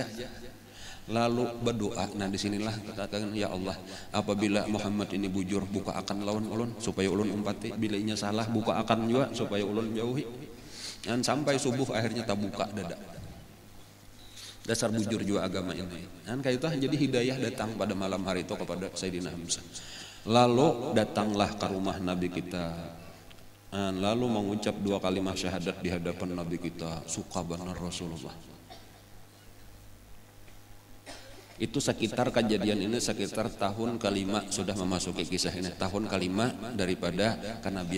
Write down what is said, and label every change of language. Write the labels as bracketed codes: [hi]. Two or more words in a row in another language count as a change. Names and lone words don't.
[id] Lalu berdoa. [bjn] Nah, disinilah katakan, [ar] ya Allah, [bjn] apabila Muhammad ini bujur, buka akan lawan ulun supaya ulun umpati, bila inya salah buka akan juga supaya ulun jauhi. Dan sampai subuh akhirnya tak buka dada. Dasar bujur juga agama ini. [id] Dan kayak itu jadi hidayah datang pada malam hari itu kepada Sayyidina Hamzah. Lalu datanglah ke rumah Nabi kita, dan lalu mengucap 2 kalimat syahadat di hadapan Nabi kita. Suka benar Rasulullah. Itu sekitar kejadian ini sekitar tahun ke-5 sudah memasuki kisah ini, tahun ke-5 daripada kenabian.